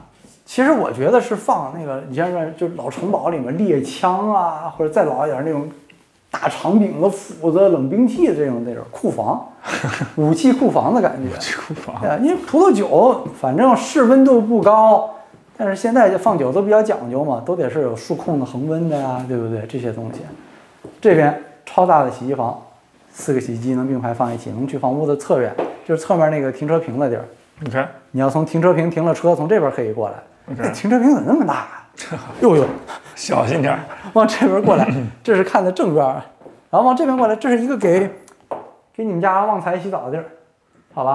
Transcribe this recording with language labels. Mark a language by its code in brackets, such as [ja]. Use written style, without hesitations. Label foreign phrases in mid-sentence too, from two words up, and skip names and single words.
[zh] 其實我覺得是放那個以前說就老城堡裡面獵槍啊，或者再老一點那種大長柄的斧子、冷兵器的这种庫房，武器庫房的感覺。武器庫房。因為葡萄酒反正室溫度不高，但是現在放酒都比較講究嘛，都得是有數控的恆溫的呀，對不對？這些東西。這邊超大的洗衣房，4個洗衣機能並排放一起，能去房屋的側院，就是側面那個停車坪的地兒。你看，你要从停车坪停了车，从这边可以过来。 Okay. 停车坪怎么那么大啊？呦，小心点，往这边过来，这是看的正边，然后往这边过来，这是一个给你们家旺财洗澡的地儿，好吧？